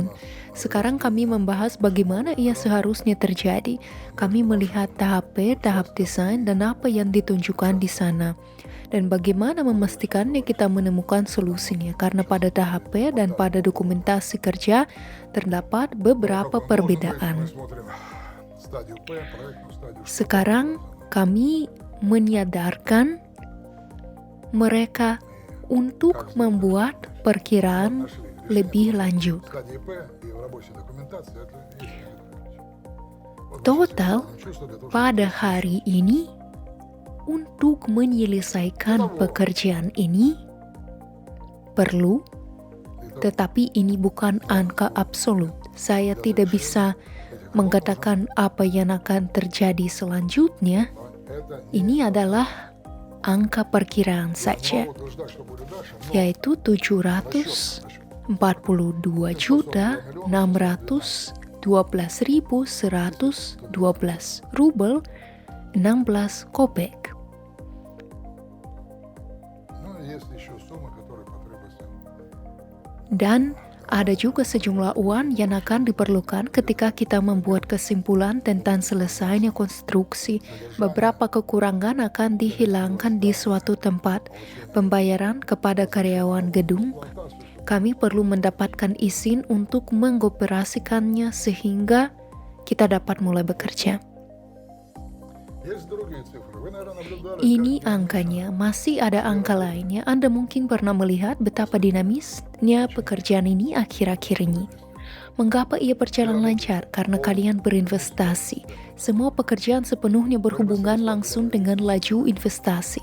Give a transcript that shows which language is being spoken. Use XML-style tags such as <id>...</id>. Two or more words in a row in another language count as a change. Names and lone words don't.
<id>Sekarang kami membahas bagaimana ia seharusnya terjadi. Kami melihat tahap desain dan apa yang ditunjukkan di sana. Dan bagaimana memastikannya kita menemukan solusinya. Karena pada tahap dan pada dokumentasi kerja terdapat beberapa perbedaan.</id> <ru>мы смотрим стадию П, проектную стадию.</ru> <id>Sekarang kami menyadarkan mereka untuk membuat perkiraan lebih lanjut.</id> <ru>В стадии П и в рабочей документации это есть. Вот Total чувство для того, чтобы</ru> <id>pada hari ini untuk menyelesaikan pekerjaan ini perlu, tetapi ini bukan angka absolut. Saya tidak bisa mengatakan apa yang akan terjadi selanjutnya.</id> <ru>это</ru> <id>Ini adalah angka perkiraan saja,</id> <ru>не утверждать, что будет дальше, но</ru> <id>yaitu 742.612.112 rubel 16 kopek.</id> <ru>ну, есть еще суммы, которые потребуются.</ru> <id>Dan ada juga sejumlah uang yang akan diperlukan ketika kita membuat kesimpulan tentang selesainya konstruksi. Beberapa kekurangan akan dihilangkan di suatu tempat. Pembayaran kepada karyawan gedung. Kami perlu mendapatkan izin untuk mengoperasikannya sehingga kita dapat mulai bekerja.</id> <ru>Есть другие цифры. Вы, наверное, наблюдали,</ru> <id>Ini angkanya, masih ada angka lainnya. Anda mungkin pernah melihat betapa dinamisnya pekerjaan ini akhir-akhir ini. Mengapa ia berjalan lancar? Karena kalian berinvestasi. Semua pekerjaan sepenuhnya berhubungan langsung dengan laju investasi.</id>